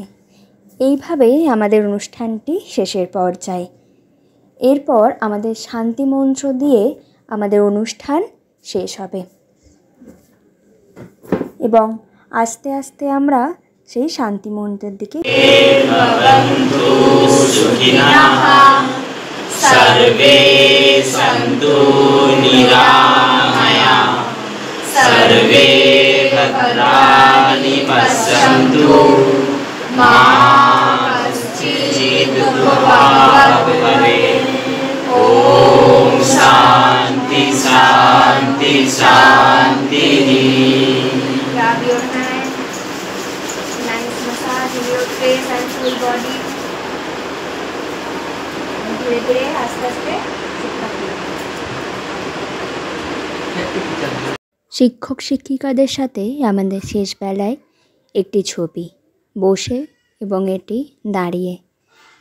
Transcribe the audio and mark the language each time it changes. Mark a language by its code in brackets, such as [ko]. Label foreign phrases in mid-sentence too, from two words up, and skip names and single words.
[bn] এইভাবে আমাদের অনুষ্ঠানটি শেষের পর্যায়ে। এরপর আমাদের শান্তি মন্ত্র দিয়ে আমাদের অনুষ্ঠান শেষ হবে এবং আস্তে আস্তে আমরা সেই শান্তি মন্ত্রের দিকে [sa] सर्वे भद्राणि पश्यन्तु मा कश्चित् दुःखभाग् भवेत्। ॐ शान्ति शान्ति शान्तिः। [en] Grab your hand, nice massage in your face and full body. [hi] धीरे धीरे [bn] আস্তে আস্তে শিক্ষক শিক্ষিকাদের সাথে আমাদের শেষ বেলায় একটি ছবি, বসে এবং এটি দাঁড়িয়ে।